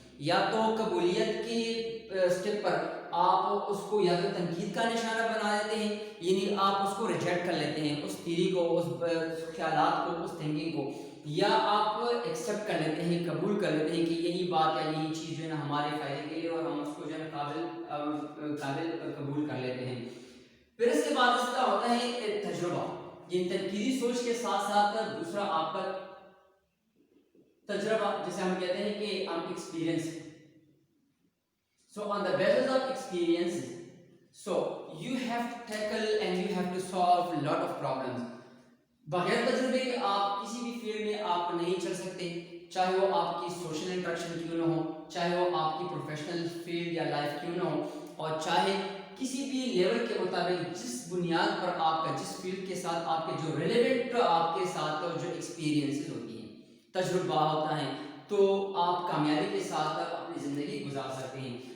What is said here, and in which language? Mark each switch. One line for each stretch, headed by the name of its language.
Urdu: یا تو قبولیت کی اسٹیپ پر آپ اس کو یا تو تنقید کا نشانہ بنا دیتے ہیں، یعنی آپ اس کو ریجیکٹ کر لیتے ہیں، اس تھیری کو، اس خیالات کو، اس تھنکنگ کو، یا آپ ایکسیپٹ کر لیتے ہیں، قبول کر لیتے ہیں کہ یہی بات ہے، یہی چیز جو ہے نا ہمارے فائدے کے لیے، اور ہم اس کو جو ہے قابل قبول کر لیتے ہیں. پھر اس کے بعد اس کا ہوتا ہے ایک تجربہ. یہ تنقیدی سوچ کے ساتھ ساتھ دوسرا آپ کا تجربہ، جسے ہم کہتے ہیں کہ ہم experience.
English: So on the basis of experiences, so you have to tackle and you have to solve a lot of problems.
Urdu: بغیر تجربے کے آپ کسی بھی فیلڈ میں آپ نہیں چل سکتے، چاہے وہ آپ کی سوشل انٹریکشن کیوں نہ ہو، چاہے وہ آپ کی پروفیشنل فیلڈ یا لائف کیوں نہ ہو، اور چاہے کسی بھی لیول کے مطابق جس بنیاد پر آپ کا جس فیلڈ کے ساتھ آپ کے جو ریلیونٹ آپ کے ساتھ جو ایکسپیرینسز ہوتی ہیں، تجربہ ہوتا ہے، تو آپ کامیابی کے ساتھ اپنی زندگی گزار سکتے ہیں.